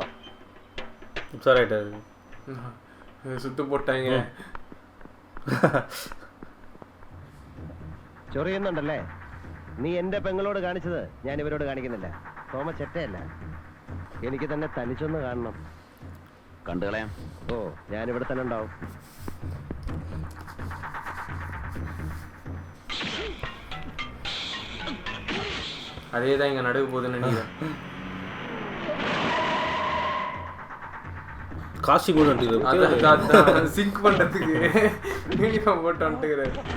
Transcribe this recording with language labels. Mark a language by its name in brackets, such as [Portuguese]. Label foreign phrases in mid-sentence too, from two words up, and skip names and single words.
[Malayalam] ഉസാറായിട്ടാണ് [Tamil] சுத்து போட்டாங்க. [Malayalam] ചൊറിയുന്നുണ്ടല്ലേ? നീ എന്റെ പെങ്ങളോട് കാണിച്ചത് ഞാൻ ഇവരോട് കാണിക്കുന്നില്ല. തോമ ചെറ്റയല്ല. എനിക്ക് തന്നെ തനിച്ചൊന്ന് കാണണം. കണ്ടുകളയാം. ഓ, ഞാനിവിടെ തന്നെ ഉണ്ടാവും. [Tamil] அதேதான் இங்க நடக்க போகுதுன்னு நினைக்கிறேன். காஸ்டியூம் கூட சிங்க் பண்றதுக்கு யூனிஃபார்ம் போட்டு வந்துட்டுக்கிறாரு.